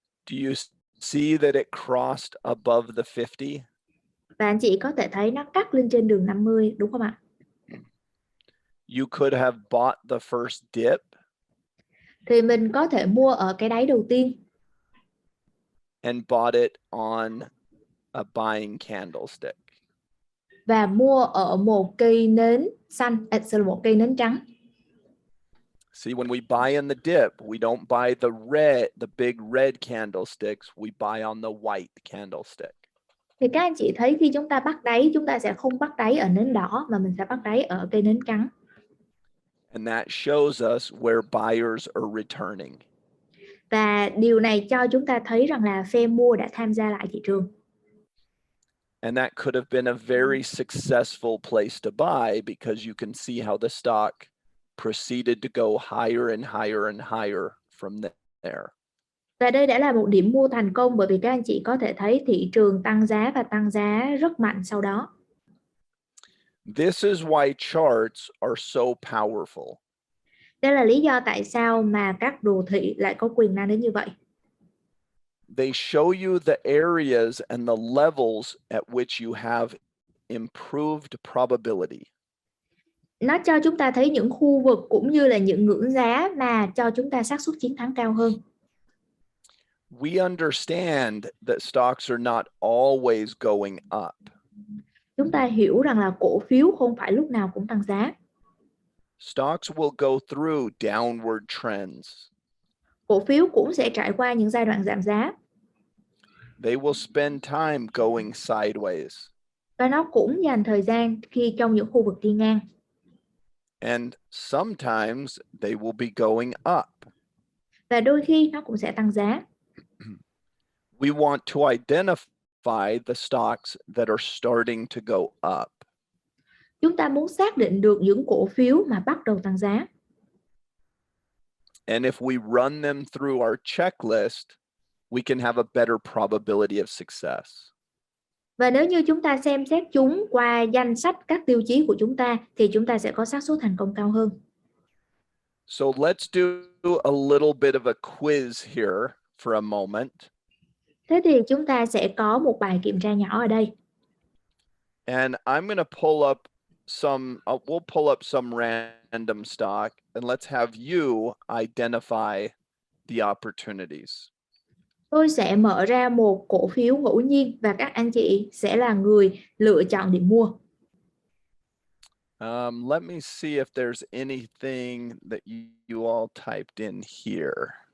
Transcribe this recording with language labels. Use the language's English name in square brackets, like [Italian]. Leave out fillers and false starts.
[English] Do you see that it crossed above the 50? [Vietnamese] Và anh chị có thể thấy nó cắt lên trên đường 50, đúng không ạ? [English] You could have bought the first dip. [Vietnamese] Thì mình có thể mua ở cái đáy đầu tiên. [English] And bought it on a buying candlestick. [Vietnamese] Và mua ở một cây nến xanh, một cây nến trắng. [English] See, when we buy in the dip, we don't buy the big red candlesticks, we buy on the white candlestick. [Vietnamese] Thì các anh chị thấy khi chúng ta bắt đáy, chúng ta sẽ không bắt đáy ở nến đỏ mà mình sẽ bắt đáy ở cây nến trắng. [English] And that shows us where buyers are returning. [Vietnamese] Và điều này cho chúng ta thấy rằng là phe mua đã tham gia lại thị trường. [English] And that could have been a very successful place to buy because you can see how the stock proceeded to go higher and higher and higher from there. [Vietnamese] Và đây đã là một điểm mua thành công bởi vì các anh chị có thể thấy thị trường tăng giá và tăng giá rất mạnh sau đó. [English] This is why charts are so powerful. [Vietnamese] Đây là lý do tại sao mà các đồ thị lại có quyền năng đến như vậy. [English] They show you the areas and the levels at which you have improved probability. [Vietnamese] Nó cho chúng ta thấy những khu vực cũng như là những ngưỡng giá mà cho chúng ta xác suất chiến thắng cao hơn. [English] We understand that stocks are not always going up. [Vietnamese] Chúng ta hiểu rằng là cổ phiếu không phải lúc nào cũng tăng giá. [English] Stocks will go through downward trends. [Vietnamese] Cổ phiếu cũng sẽ trải qua những giai đoạn giảm giá. [English] They will spend time going sideways. [Vietnamese] Và nó cũng dành thời gian khi trong những khu vực đi ngang. [English] And sometimes they will be going up. [Vietnamese] Và đôi khi nó cũng sẽ tăng giá. [English] We want to identify the stocks that are starting to go up. [Vietnamese] Chúng ta muốn xác định được những cổ phiếu mà bắt đầu tăng giá. [English] And if we run them through our checklist, we can have a better probability of success. [Vietnamese] Và nếu như chúng ta xem xét chúng qua danh sách các tiêu chí của chúng ta thì chúng ta sẽ có xác suất thành công cao hơn. [English] So let's do a little bit of a quiz here for a moment. [Vietnamese] Thế thì chúng ta sẽ có một bài kiểm tra nhỏ ở đây. [English] And I'm going to pull up we'll pull up some random stock and let's have you identify the opportunities. [Vietnamese] Tôi sẽ mở ra một cổ phiếu ngẫu nhiên và các anh chị sẽ là người lựa chọn điểm mua. [English] Let me see if there's anything that you all typed in here.